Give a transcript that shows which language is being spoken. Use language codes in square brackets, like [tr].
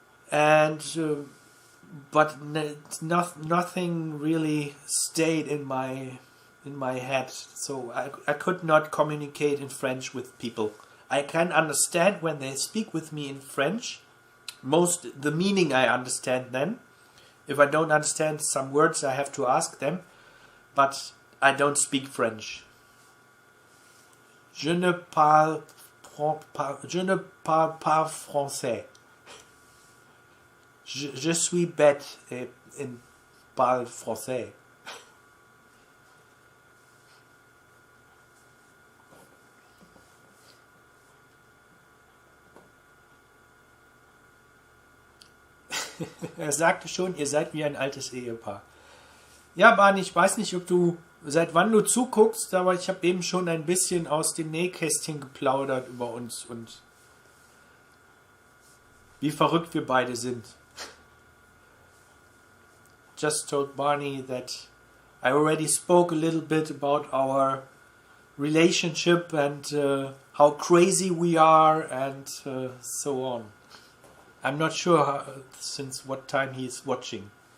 [en] And but nothing really stayed in my head, so I could not communicate in French with people. I can understand when they speak with me in French. The meaning I understand then. If I don't understand some words, I have to ask them, but I don't speak French. [fr] Je ne parle pas français. Je suis bête et parle français. [de] Er sagte schon, ihr seid wie ein altes Ehepaar. Ja, Barney, ich weiß nicht, seit wann du zuguckst, aber ich habe eben schon ein bisschen aus dem Nähkästchen geplaudert über uns und wie verrückt wir beide sind. [en] Just told Barney that I already spoke a little bit about our relationship and how crazy we are and so on. I'm not sure since what time he is watching.